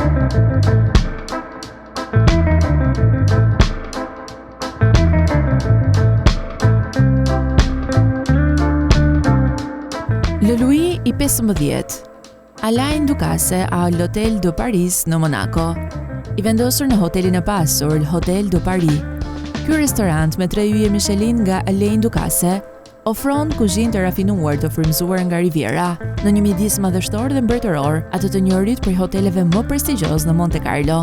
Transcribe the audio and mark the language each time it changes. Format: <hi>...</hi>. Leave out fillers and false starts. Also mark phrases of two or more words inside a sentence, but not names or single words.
<sq>Le Louis i 15, Alain Ducasse a l'Hôtel de Paris në Monaco. I vendosur në hotelin e pasur, Hotel de Paris. Ky restorant me 3 yje Michelin nga Alain Ducasse ofron kuzhinë të rafinuar të frymëzuar nga Riviera, në një midis madhështor dhe mbretëror, atë të njohurit për hoteleve më prestigjioz në Monte Carlo.</sq>